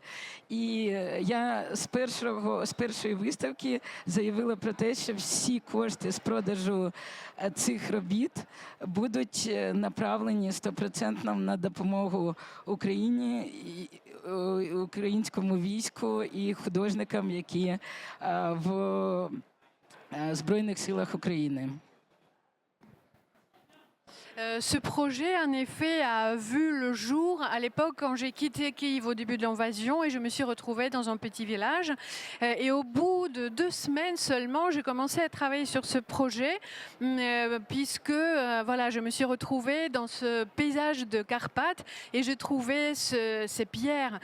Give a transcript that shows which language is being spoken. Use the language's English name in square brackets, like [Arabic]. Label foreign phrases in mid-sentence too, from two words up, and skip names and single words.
[Ukrainian] І я з першої виставки заявила про те, що всі кошти з продажу цих робіт будуть направлені 100% на допомогу Україні, українському війську і художникам, які в Збройних силах України. [French] Ce projet, en effet, a vu le jour à l'époque quand j'ai quitté Kiev au début de l'invasion et je me suis retrouvée dans un petit village. Et au bout de 2 semaines seulement, j'ai commencé à travailler sur ce projet puisque voilà, je me suis retrouvée dans ce paysage de Carpates et j'ai trouvé ces pierres.